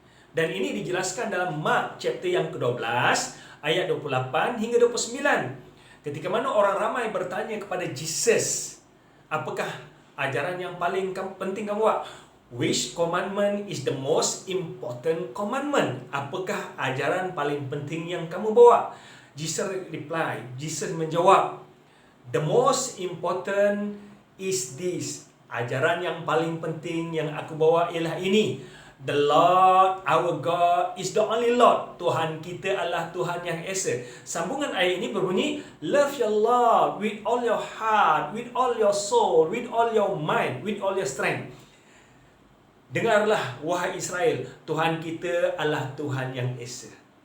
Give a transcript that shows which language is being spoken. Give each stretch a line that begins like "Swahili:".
Malay: Dan ini dijelaskan dalam Mark chapter yang ke-12 ayat 28 hingga 29. Ketika mana orang ramai bertanya kepada Jesus, apakah ajaran yang paling penting kamu buat?
English: Which commandment is the most important commandment?
Malay: Apakah ajaran paling penting yang kamu bawa?
English: Jesus reply,
Malay: Jesus menjawab,
English: the most important is this.
Malay: Ajaran yang paling penting yang aku bawa ialah ini.
English: The Lord, our God, is the only Lord.
Malay: Tuhan kita adalah Tuhan yang esa. Sambungan ayat ini berbunyi,
English: love your Lord with all your heart, with all your soul, with all your mind, with all your strength.
Malay: Dengarlah, wahai Israel, Tuhan kita adalah Tuhan yang esa.